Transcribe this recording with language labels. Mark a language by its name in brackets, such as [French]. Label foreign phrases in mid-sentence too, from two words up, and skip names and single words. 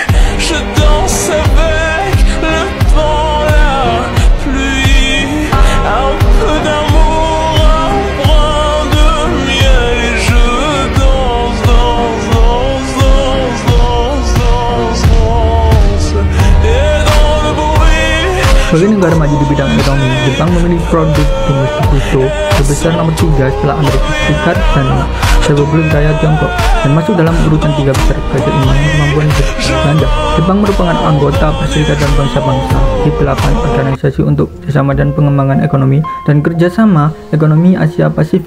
[French] Je danse avec le vent, la pluie, un peu d'amour, un brin de miel, et je danse, danse, danse, danse, danse, danse, danse, et dans le bruit. [Indonesian] Sebagai negara maju di bidang ekonomi, Jepang memiliki produk domestik bruto terbesar nomor 3 setelah Amerika Serikat dan Republik Rakyat Tiongkok, dan masuk dalam urutan 3 besar keseimbangan kemampuan berbelanja. Jepang merupakan anggota Perserikatan Bangsa-Bangsa G8, organisasi untuk kerjasama dan pengembangan ekonomi dan kerjasama ekonomi Asia Pasifik.